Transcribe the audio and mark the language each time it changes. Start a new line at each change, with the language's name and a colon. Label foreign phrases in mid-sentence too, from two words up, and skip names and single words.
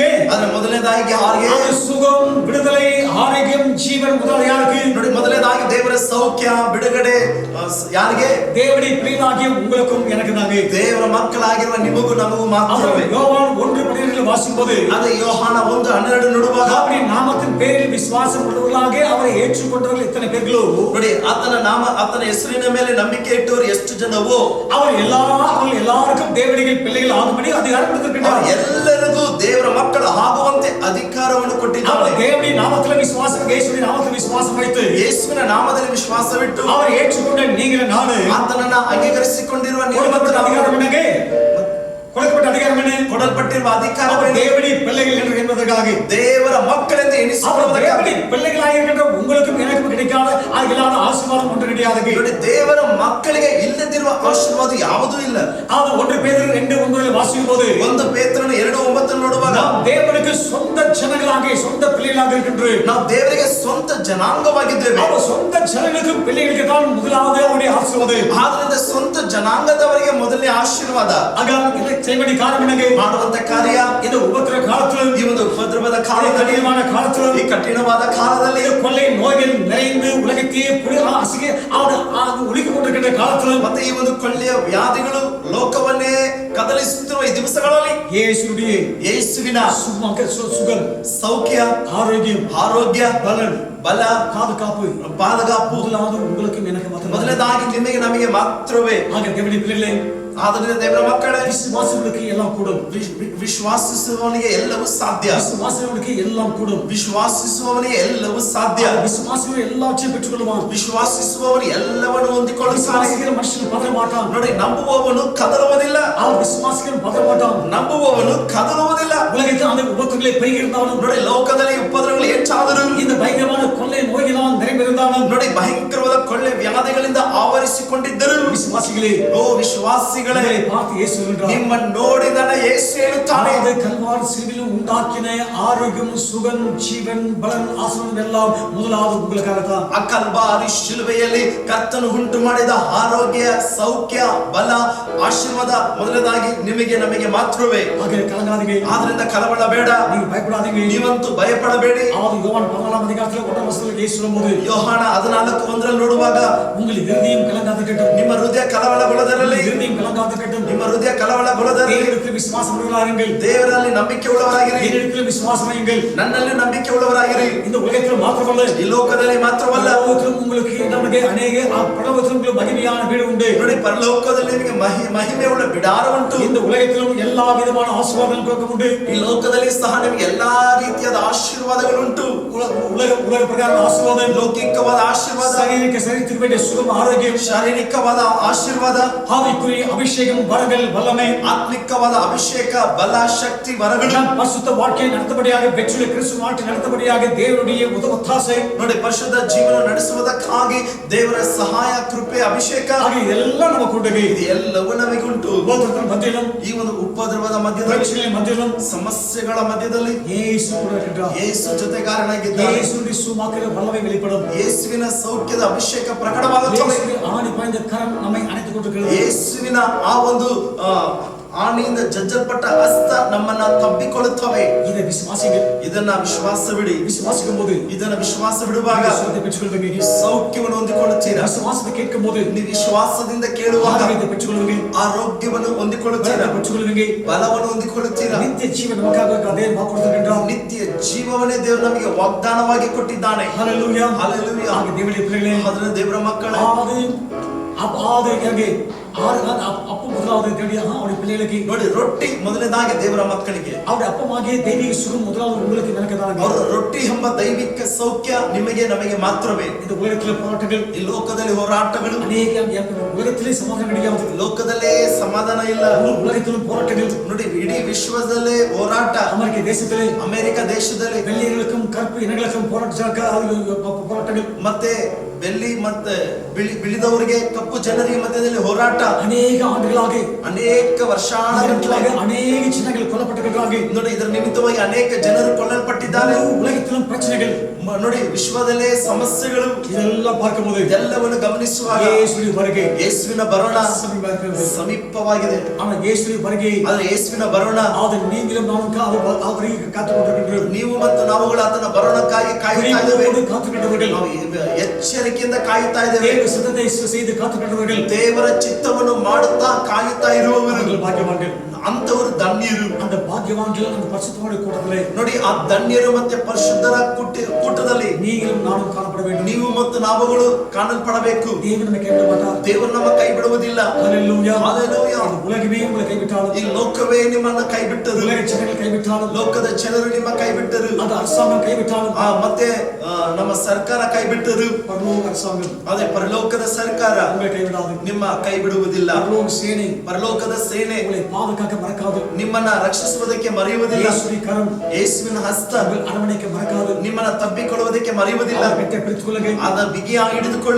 Kannada: ಅದರ ಮೊದಲನೇದಾಗಿ ಯಾರಿಗೆ?
Tamil: சுகம், விடுதலை, ஆரோக்கியம், ஜீவன் முதலாவது யாருக்கு?
Kannada: ನೋಡಿ, ಮೊದಲನೇದಾಗಿ ದೇವರ ಸೌಖ್ಯ, ಬಿಡುಗಡೆ ಯಾರಿಗೆ?
Tamil: தேவனுடைய பிள்ளைகளாகிய உங்களுக்கும் எனக்கு தாங்க.
Kannada: ದೇವರ ಮಕ್ಕಳಾಗಿರುವ ನಿಮಗೂ ನಮಗೂ ಮಾತ್ರವೇ.
Tamil: யோவான் 1:12 வாசிக்கும்போது,
Kannada: ಅದೇ ಯೋಹಾನ 1:12 ನೋಡುವಾಗ,
Tamil: அவருடைய நாமத்தின் பேரில் விசுவாசம் உள்ளவர்களாக அவரை ஏற்றுக்கொண்டவர்கள் எத்தனை பேர்களோ,
Kannada: ನೋಡಿ, ಆತನ ಹೆಸರಿನ ಮೇಲೆ ನಂಬಿಕೆ ಇಟ್ಟವರು ಎಷ್ಟು ಜನವೋ
Tamil: அவர் எல்லாருக்கும் தேவனுடைய பிள்ளைகள் ஆகும்படி அதிகாரம் கொடுத்திருக்கிறார்.
Kannada: ಎಲ್ಲರಿಗೂ ದೇವರ ಮಕ್ಕಳು ಆಗುವಂತೆ ಅಧಿಕಾರವನ್ನು ಕೊಟ್ಟಿದ್ದಾರೆ.
Tamil: தேவனுடைய நாமத்தில் விசுவாசம், இயேசுவின் நாமத்தில் விசுவாசம் வைத்து
Kannada: ಯೇಸುವಿನ ನಾಮದಲ್ಲಿ ವಿಶ್ವಾಸವಿಟ್ಟು
Tamil: அவர் ஏற்றுக்கொண்ட நீங்கள் ನಾನು
Kannada: ಆತನನ್ನ ಅಂಗೀಕರಿಸಿಕೊಂಡಿರುವ ನೀವು
Tamil: அதிகாரம் என்னங்க? கொடுக்கப்பட்ட அதிகாரம் என்ன?
Kannada: ಕೊಡಲ್ಪಟ್ಟಿರುವ ಅಧಿಕಾರ
Tamil: தேவனுடைய பிள்ளைகள் என்று என்பதற்காக,
Kannada: ದೇವರ ಮಕ್ಕಳೆಂದು ಎನಿಸಿಕೊಳ್ಳುವುದಕ್ಕಾಗಿ,
Tamil: பிள்ளைகளாக இருக்கின்ற உங்களுக்கும் எனக்கும் கிடைக்காத இல்லாத ஆசீர்வாதம் ஒன்று கிடையாது.
Kannada: ನೋಡಿ, ದೇವರ ಮಕ್ಕಳಿಗೆ ಇಲ್ಲದಿರುವ ಆಶೀರ್ವಾದ ಯಾವುದೂ ಇಲ್ಲ.
Tamil: அது 1 பேதுரு 2:9 வாசிக்கும்போது,
Kannada: 1 ಪೇತ್ರನ 2:9 ನೋಡುವಾಗ,
Tamil: நாம் தேவனுக்கு சொந்த ஜனங்களாக, சொந்த பிள்ளைகளாக இருக்கின்றோம்.
Kannada: ನಾವು ದೇವರಿಗೆ ಸ್ವಂತ ಜನಾಂಗವಾಗಿದ್ದೇವೆ.
Tamil: அவர் சொந்த ஜனங்களுக்கு பிள்ளைகளுக்கு தான் முதலாவது அவருடைய ஆசீர்வாதம்.
Kannada: ಆದ್ದರಿಂದ ಸ್ವಂತ ಜನಾಂಗದವರಿಗೆ ಮೊದಲನೇ ಆಶೀರ್ವಾದ. ಆಗ ಇದಕ್ಕೆ
Tamil: செய்வடி காரணம் என்னங்க?
Kannada: ಮಾಡುವಂತ ಕಾರ್ಯ
Tamil: இந்த உபத்திர காலத்திலும்,
Kannada: ಈ ಒಂದು ಉಪದ್ರವದ ಕಾಲದಲ್ಲಿ,
Tamil: கடினமான காலத்திலும்,
Kannada: ಈ ಕಠಿಣವಾದ ಕಾಲದಲ್ಲಿ,
Tamil: கொள்ளை நோய்கள் நிறைந்து உலகத்தையே ஒழிக்க கொண்டிருக்கின்ற காலத்திலும்,
Kannada: ಮತ್ತೆ ಈ ಒಂದು ಕೊಳ್ಳೆಯ ವ್ಯಾಧಿಗಳು ಲೋಕವನ್ನೇ ಕದಲಿಸುತ್ತಿರುವ ಈ ದಿವಸಗಳಲ್ಲಿ ಯೇಸುವಿನ
Tamil: சுகம்,
Kannada: ಸೌಖ್ಯ, ಆರೋಗ್ಯ, ಬಲ, ಪಾದಗಾಪು
Tamil: முதலாவது உங்களுக்கு எனக்கு மாத்திரம்.
Kannada: ಮೊದಲನೇದಾಗಿ ನಿಮಗೆ ನಮಗೆ ಮಾತ್ರವೇ.
Tamil: ஆக தேவனுடைய பிள்ளைகளே,
Kannada: ಆದ್ದರಿಂದ ದೇವರ ಮಕ್ಕಳೇ,
Tamil: விசுவாசிகளுக்கு எல்லாம் கூடும்.
Kannada: ವಿಶ್ವಾಸಿಸುವವನಿಗೆ ಎಲ್ಲವೂ ಸಾಧ್ಯ.
Tamil: விசுவாசிகளுக்கு எல்லாம் கூடும்.
Kannada: ವಿಶ್ವಾಸಿಸುವವನಿಗೆ ಎಲ್ಲವೂ ಸಾಧ್ಯ.
Tamil: விசுவாசிகள் எல்லாவற்றையும் பெற்றுக்கொள்வான்.
Kannada: ವಿಶ್ವಾಸಿಸುವವನು ಎಲ್ಲವನ್ನು ಹೊಂದಿಕೊಳ್ಳುತ್ತಾನೆ.
Tamil: விசுவாசிக்கிற மனுஷன் பதற மாட்டான்.
Kannada: ನೋಡಿ, ನಂಬುವವನು ಕದಲುವುದಿಲ್ಲ.
Tamil: அவன் விசுவாசிகள் பதற மாட்டான்.
Kannada: ನಂಬುವವನು ಕದಲುವುದಿಲ್ಲ.
Tamil: உலகத்தில் அந்த உபத்திரங்களை பெருகியிருந்தாலும்,
Kannada: ನೋಡಿ, ಲೋಕದಲ್ಲಿ ಉಪದ್ರವಗಳು ಹೆಚ್ಚಾದರೂ,
Tamil: இந்த பயங்கரமான கொள்ளை நோய்களால் நிறைந்திருந்தாலும்,
Kannada: ನೋಡಿ, ಭಯಂಕರವಾದ ಕೊಳ್ಳೆ ವ್ಯಾಧಿಗಳಿಂದ ಆವರಿಸಿಕೊಂಡಿದ್ದರು.
Tamil: விசுவாசிகளே,
Kannada: ಓ ವಿಶ್ವಾಸಿಗಳೇ,
Tamil: பார்த்து இயேசು சொல்றார்,
Kannada: ನಿಮ್ಮನ್ನು ನೋಡಿದನ ಯೇಸು ಹೇಳುತ್ತಾನೆ,
Tamil: கல்வாரி சிலுவையில் உண்டாக்கின ஆரோக்கியம், சுகம், ஜீவன், பலன், ஆசீர்வாதம் எல்லாம் முதலாவது உங்களுக்காகத்தான்.
Kannada: ಆ ಕಲ್ವಾರಿ ಶಿಲುಬೆಯಲ್ಲಿ ಕರ್ತನು ಉಂಟು ಮಾಡಿದ ಆರೋಗ್ಯ, ಸೌಖ್ಯ, ಬಲ, ಆಶೀರ್ವಾದ ಮೊದಲನೇದಾಗಿ ನಿಮಗೆ ನಮಗೆ ಮಾತ್ರವೇ.
Tamil: கலங்காதீங்க,
Kannada: ಆದ್ರಿಂದ ಕಳವಳ ಬೇಡ,
Tamil: நீங்க பயப்படாதீங்க,
Kannada: ನೀವಂತೂ ಭಯಪಡಬೇಡಿ.
Tamil: யோவான் 14 அதிகாரத்தில் 1 வசனத்தில் இயேசு சொல்லும்போது,
Kannada: ಯೋಹಾನ 14:1 ನೋಡುವಾಗ,
Tamil: உங்கள் இருதயம் கலங்காதிருக்கட்டும்,
Kannada: ನಿಮ್ಮ ಹೃದಯ ಕಳವಳಗೊಳ್ಳದಿರಲಿ,
Tamil: இருதயம் உண்டாகட்டும்.
Kannada: ನಿಮ್ಮ ಹೃದಯ ಕಳವಳಗೊಳ್ಳದಿರಲಿ.
Tamil: தேவனிடத்தில் விசுவாசம் உள்ளவராயிருங்கள்.
Kannada: ದೇವರಲ್ಲಿ ನಂಬಿಕೆ ಉಳ್ಳವರಾಗಿರಿ.
Tamil: என்னிடத்தில் விசுவாசம் வையுங்கள்.
Kannada: ನನ್ನಲ್ಲಿ ನಂಬಿಕೆ ಉಳ್ಳವರಾಗಿರಿ.
Tamil: இந்த உலகத்தில் மாத்திரமல்ல,
Kannada: ಈ ಲೋಕದಲ್ಲಿ ಮಾತ್ರವಲ್ಲ,
Tamil: பரலோகத்திலும் உங்களுக்கு நமக்கு அநேக பரலோகத்திலும் உங்களுக்கு மகிமையான வீடு உண்டு.
Kannada: ನೋಡಿ ಪರಲೋಕದಲ್ಲಿ ನಿಮಗೆ ಮಹಿಮೆ ಉಳ್ಳ ಬಿಡಾರ ಉಂಟು.
Tamil: இந்த உலகத்திலும் எல்லா விதமான ஆசீர்வாதங்களும் உண்டு.
Kannada: ಈ ಲೋಕದಲ್ಲಿ ಸಹ ನಿಮಗೆ ಎಲ್ಲಾ ರೀತಿಯಾದ ಆಶೀರ್ವಾದಗಳುಂಟು.
Tamil: உலக பிரகார ஆசீர்வாதம்,
Kannada: ಲೌಕಿಕವಾದ ಆಶೀರ್ವಾದ,
Tamil: சரீரத்துக்கு வேண்டிய சுகம், ஆரோக்கியம்,
Kannada: ಶಾರೀರಿಕವಾದ ಆಶೀರ್ವಾದ,
Tamil: ஆவிக்குரிய அபிஷேகம், வரங்கள், வல்லமை,
Kannada: ಆತ್ಮಿಕವಾದ ಅಭಿಷೇಕ, ಬಲ, ಶಕ್ತಿ, ವರಗಳು,
Tamil: பரிசுத்த வாழ்க்கையை நடத்தபடியாக, பெற்றுள்ள கிறிஸ்து வாழ்க்கை நடத்தபடியாக தேவனுடைய ஒத்தாசை,
Kannada: ನೋಡಿ ಪರಿಶುದ್ಧ ಜೀವನ ನಡೆಸುವುದಕ್ಕಾಗಿ ದೇವರ ಸಹಾಯ, ಕೃಪೆ, ಅಭಿಷೇಕ,
Tamil: இதெல்லாம் நமக்கு உண்டு.
Kannada: ಇದು ಎಲ್ಲವೂ ನಮಗೆ ಉಂಟು.
Tamil: உபத்திரவ மத்தியிலும்,
Kannada: ಈ ಒಂದು ಉಪದ್ರವದ ಮಧ್ಯದಲ್ಲಿ,
Tamil: மத்தியிலும்,
Kannada: ಸಮಸ್ಯೆಗಳ ಮಧ್ಯದಲ್ಲಿ ಯೇಸು ಕೂಡ ಇದ್ದಾನೆ. ಯೇಸು ಜೊತೆಗಾರನಾಗಿದ್ದಾನೆ. ಯೇಸುವಿನ ಸುವಾಕ್ಯದ
Tamil: வல்லமை வெளிப்படும்.
Kannada: ಯೇಸುವಿನ ಸೌಖ್ಯದ ಅಭಿಷೇಕ ಪ್ರಕಟವಾಗುತ್ತದೆ.
Tamil: ஆணி பாய்ந்த கரம் நம்மை அணைத்துக் கொண்டிருக்கிறது.
Kannada: ಯೇಸುವಿನ ಆ ಒಂದು ಆಣಿಯಿಂದ ಜಜ್ಜಲ್ಪಟ್ಟ ಹಸ್ತ ನಮ್ಮನ್ನ ತಬ್ಬಿಕೊಳ್ಳುತ್ತವೆ.
Tamil: இதை விசுவாசிங்கள்.
Kannada: ಇದನ್ನ ವಿಶ್ವಾಸ ಬಿಡಿ.
Tamil: விசுவாசிக்கும் போது,
Kannada: ಇದನ್ನ ವಿಶ್ವಾಸ ಬಿಡುವಾಗ
Tamil: பெற்றுக்கொள்வீங்க.
Kannada: ನೀವು ಸೌಖ್ಯವನ್ನು ಹೊಂದಿಕೊಳ್ಳುತ್ತೀರಾ.
Tamil: விசுவாசத்தை கேட்கும் போது,
Kannada: ನೀವು ವಿಶ್ವಾಸದಿಂದ ಕೇಳುವಾಗ
Tamil: ஆரோக்கியத்தை பெற்றுக்கொள்வீங்க.
Kannada: ಆರೋಗ್ಯವನ್ನು ಹೊಂದಿಕೊಳ್ಳುತ್ತೀರಾ,
Tamil: பெற்றுக்கொள்வீங்க.
Kannada: ಬಲವನ್ನು ಹೊಂದಿಕೊಳ್ಳುತ್ತೀರಾ.
Tamil: நித்ய ஜீவ நமக்காக தேவன் வாக்குறுதிக்கின்றார்.
Kannada: ನಿತ್ಯ ಜೀವವನ್ನೇ ದೇವರು ನಮಗೆ ವಾಗ್ದಾನವಾಗಿ ಕೊಟ್ಟಿದ್ದಾನೆ.
Tamil: ஹalleluya,
Kannada: ಹಲ್ಲೆಲೂಯಾ.
Tamil: ஆக தேவனுடைய பிள்ளைகளே,
Kannada: ಅದರ ದೇವರ ಮಕ್ಕಳೇ,
Tamil: அப்ப முதலாவது அவருடைய பிள்ளைகளுக்கு,
Kannada: ನೋಡಿ ರೊಟ್ಟಿ ಮೊದಲನೇದಾಗಿ ದೇವರ ಮಕ್ಕಳಿಗೆ,
Tamil: அவருடைய அப்பமாகிய தெய்வீக சுகம் முதலாவது உங்களுக்கு ನನக்குதான்.
Kannada: ಅವರ ರೊಟ್ಟಿ ಎಂಬ ದೈವಿಕ ಸೌಖ್ಯ ನಿಮಗೆ ನಮಗೆ ಮಾತ್ರವೇ.
Tamil: இந்த உலகத்தில் போராட்டங்கள்,
Kannada: ಈ ಲೋಕದಲ್ಲಿ ಹೋರಾಟಗಳು,
Tamil: ಅನೇಕ உலகத்திலே சமாதானம் கிடையாது.
Kannada: ಲೋಕದಲ್ಲೇ ಸಮಾಧಾನ ಇಲ್ಲ.
Tamil: உலகத்திலும் போராட்டங்கள்,
Kannada: ನೋಡಿ ಇಡೀ ವಿಶ್ವದಲ್ಲೇ ಹೋರಾಟ.
Tamil: அமெரிக்க தேசத்திலே,
Kannada: ಅಮೆರಿಕ ದೇಶದಲ್ಲಿ
Tamil: வெள்ளையர்களுக்கும் கருப்பு இனங்களுக்கும் போராட்டங்கள்,
Kannada: ಮತ್ತೆ ಬೆಳ್ಳಿ ಮತ್ತೆ ಬಿಳಿದವರಿಗೆ ಕಪ್ಪು ಜನರಿಗೆ ಮಧ್ಯದಲ್ಲಿ ಹೋರಾಟ.
Tamil: ಅನೇಕ ಆண்டுகளாக,
Kannada: ಅನೇಕ ವರ್ಷಾನುಗಟ್ಟಲೆ ಅನೇಕ ಜನಗಳು ಕೊಲ್ಲಪಟ್ಟಿದ್ದಾರೆ. ನೋಡಿ ಇದರ ನಿಮಿತ್ತವಾಗಿ ಅನೇಕ ಜನರು ಕೊಲ್ಲಲ್ಪಟ್ಟಿದ್ದಾರೆ.
Tamil: உலகத்திலும் பிரச்சனைகள்,
Kannada: ನೋಡಿ ವಿಶ್ವದಲ್ಲೇ ಸಮಸ್ಯೆಗಳು,
Tamil: இதெல்லாம் பார்க்கும்போது,
Kannada: ಎಲ್ಲವನ್ನು ಗಮನಿಸುವಾಗ ಯೇಸುವಿನ ಬರುಗೆ, ಯೇಸುವಿನ ಬರೋಣ ಸಮೀಪವಾಗಿದೆ. ஆனால் ಯೇಸುವಿನ ಬರುಗೆ, ಆದರೆ ಯೇಸುವಿನ ಬರೋಣ
Tamil: ಆದರೆ நீங்களும் நானும் அவರಿಗೆ காத்துக்கொண்டிருக்கிறோம்.
Kannada: ನೀವು ಮತ್ತು ನಾವುಗಳು ಆತನ ಬರೋಣಕ್ಕಾಗಿ ಕಾಯುತ್ತಾ ಇದ್ದೇವೆ.
Tamil: காத்துக்கொண்டவர்கள்,
Kannada: ನಾವು ಎಚ್ಚರಿಕೆಯಿಂದ ಕಾಯುತ್ತಾ ಇದ್ದೇವೆ.
Tamil: தேவ சித்தத்தை செய்து காத்துக்கொண்டவர்கள்,
Kannada: ದೇವರ ಚಿತ್ತವನ್ನು ಮಾಡುತ್ತಾ ಕಾಯುತ್ತಾ ಇರುವವರು
Tamil: ಭಾಗ್ಯவான்கள்.
Kannada: ಅಂತವರು ಧನ್ಯರು.
Tamil: அந்த பாக்கியவான்கள் அந்த பரிசுத்தவான்கள் கூட்டத்திலே,
Kannada: ನೋಡಿ ಆ ಧನ್ಯರು ಮತ್ತೆ ಪರಿಶುದ್ಧರ ಕೂಟದಲ್ಲಿ
Tamil: நீங்களும் நானும் காணப்பட வேண்டும்.
Kannada: ನೀವು ಮತ್ತು ನಾವುಗಳು ಕಾಣಲ್ಪಡಬೇಕು.
Tamil: தேவன் நம்மை கைவிட மாட்டார்.
Kannada: ದೇವರು ನಮ್ಮ ಕೈ ಬಿಡುವುದಿಲ್ಲ.
Tamil: ஹalleluya,
Kannada: ಹಲ್ಲೆಲೂಯಾ.
Tamil: உலகமே உங்களை கைவிட்டாலும்,
Kannada: ಈ ಲೋಕವೇ ನಿಮ್ಮನ್ನ ಕೈ ಬಿಟ್ಟರು,
Tamil: உலக ஜனங்கள் கைவிட்டாலும்,
Kannada: ಲೋಕದ ಜನರು ನಿಮ್ಮ ಕೈ ಬಿಟ್ಟರು,
Tamil: அந்த அரசாங்கம் கைவிட்டாலும்,
Kannada: ಮತ್ತೆ ನಮ್ಮ ಸರ್ಕಾರ ಕೈ ಬಿಟ್ಟರು,
Tamil: பரலோக அரசாங்கம்,
Kannada: ಅದೇ ಪರಲೋಕದ ಸರ್ಕಾರ
Tamil: உங்களை கைவிடாது.
Kannada: ನಿಮ್ಮ ಕೈ ಬಿಡುವುದಿಲ್ಲ.
Tamil: பரலோக சேனை
Kannada: ಪರಲೋಕದ ಸೇನೆ
Tamil: உங்களை பாதுகாக்க மறக்காது.
Kannada: ನಿಮ್ಮನ್ನ ರಕ್ಷಿಸುವುದಕ್ಕೆ ಮರೆಯುವುದಿಲ್ಲ.
Tamil: இயேசுவின் கரம்
Kannada: ಯೇಸುವಿನ ಹಸ್ತ
Tamil: உங்கள் அரவணைக்க மறக்காது.
Kannada: ನಿಮ್ಮನ್ನ ತಬ್ಬಿಕೊಳ್ಳುವುದಕ್ಕೆ ಮರೆಯುವುದಿಲ್ಲ.
Tamil: அவர் கையை பிடித்துக்கொள்ளுங்க,
Kannada: ಆತ ಬಿಗಿಯಾಗಿ ಹಿಡಿದುಕೊಳ್ಳಿ,